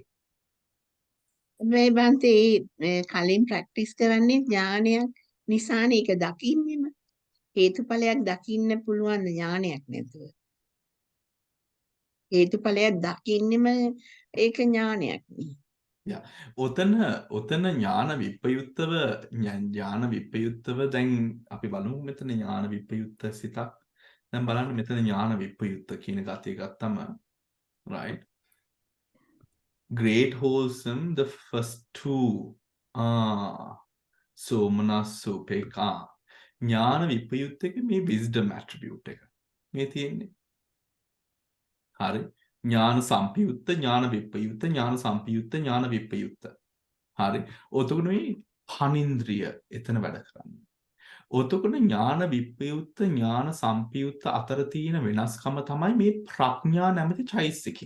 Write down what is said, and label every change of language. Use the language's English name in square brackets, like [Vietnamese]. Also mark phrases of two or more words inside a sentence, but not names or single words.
[Sinhala] මේ බන්තේ කලින් ප්‍රැක්ටිස් කරන්නේ ඥානයක් නිසානේ ඒක දකින්නෙම හේතුඵලයක් දකින්න පුළුවන් ඥානයක් නැතුව හේතුඵලයක් දකින්නෙම ඒක ඥානයක් නේ. ඔතන ඥාන විප්‍රයුක්තව දැන් අපි බලමු මෙතන ඥාන විප්‍රයුක්ත සිතක්. දැන් බලන්න මෙතන ඥාන විප්‍රයුක්ත කියන ගතිය ගත්තම right. [English] Great wholesome, the first two. [Pali] Somanas supeka. [Sinhala] ඥාන විප්‍රයුක්ත එක මේ [English] wisdom attribute [Sinhala] එක. මේ තියෙන්නේ. හරි. ඥාන සම්පයුක්ත, ඥාන විප්‍රයුක්ත, ඥාන සම්පයුක්ත, ඥාන විප්‍රයුක්ත. හරි. ඔතකොට මේ පනින්ද්‍රිය එතන වැඩ කරන්නේ. ඔතකොට ඥාන විප්‍රයුක්ත, ඥාන සම්පයුක්ත අතර තියෙන වෙනස්කම තමයි මේ ප්‍රඥා නැමැති චෛතසිකය.